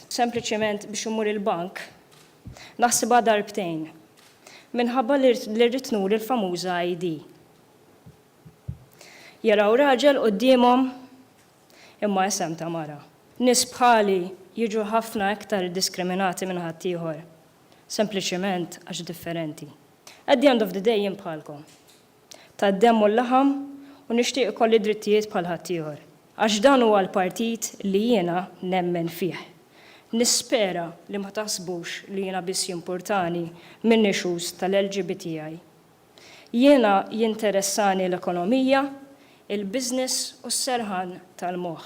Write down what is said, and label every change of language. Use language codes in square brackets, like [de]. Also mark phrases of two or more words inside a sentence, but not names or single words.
[mt] Sempliċement biex imur il-bank naħsibha darbtejn minħabba li rrid nur il-famuża ID. Jaraw raġel qudiemhom imma isem ta' mara. Nies bħali jiġu ħafna iktar diskriminati minn ħaddieħor, sempliċement għax differenti. [en] At the end of the day [mt] jien bħalkom. Tad-demm u l-laħam u nixtieq ikolli drittijiet bħal ħaddieħor. Għax dan huwa l-partit li jiena nemmen fih. Nispera li ma taħsbux li jiena biss jimpurtani minn issues tal-LGBTI. Jiena jinteressani l-ekonomija, il-business u s-serħan tal-moħħ.